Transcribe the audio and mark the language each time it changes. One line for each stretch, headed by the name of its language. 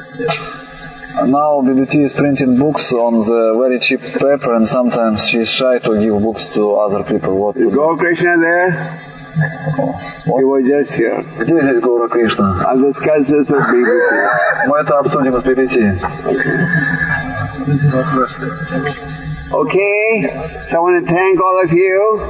English: Now BBT is printing books on the very cheap paper, and sometimes she is shy to give books to other people. What to Is do? Gopal Krishna there? He was just here.
Russian: Где здесь Гопал Кришна?
English: I'll discuss this with BBT.
Russian: Мы это обсудим с BBT.
English: Okay, so I want to thank all of you